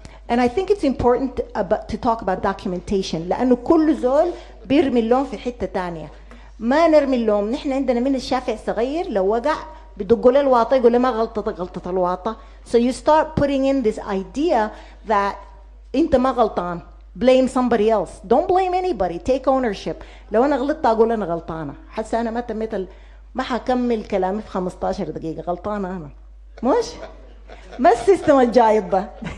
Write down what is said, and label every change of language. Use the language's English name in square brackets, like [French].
[English] And I think it's important to talk about documentation [Arabic] لأنه كل زول بيرمي اللوم في حتة تانية. ما نرمي اللوم، نحن عندنا من الشافع صغير لو وقع بدقوا له الواطة يقول له ما غلطة الواطة. [English] So you start putting in this idea that [Arabic] أنت ما غلطان. [English] Blame somebody else. Don't blame anybody. Take ownership. [Arabic] لو أنا غلطت أقول أنا غلطانة. حتى أنا ما تميت ما حكمل كلامي في 15 دقيقة، غلطانة أنا. مش؟ ما السيستم الجايب ده.